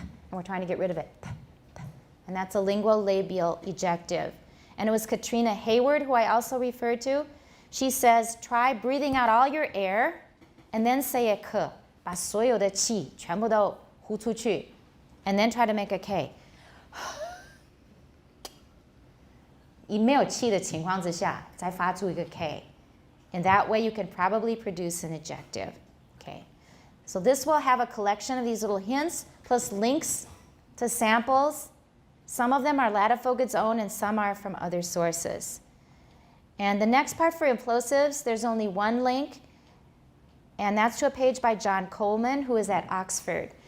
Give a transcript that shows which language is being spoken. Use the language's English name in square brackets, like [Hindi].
[English] And we're trying to get rid of it. And that's a linguolabial ejective. And it was Katrina Hayward, who I also referred to. She says, try breathing out all your air and then say a k. [Chinese] 把所有的气全部都呼出去 [English] and then try to make a k. [Chinese] 以没有气的情况之下再发出一个 k. [English] And that way you can probably produce an ejective. Okay. So this will have a collection of these little hints plus links to samples. Some of them are Lattifogad's own and some are from other sources. And the next part for implosives, there's only one link, and that's to a page by John Coleman, who is at Oxford.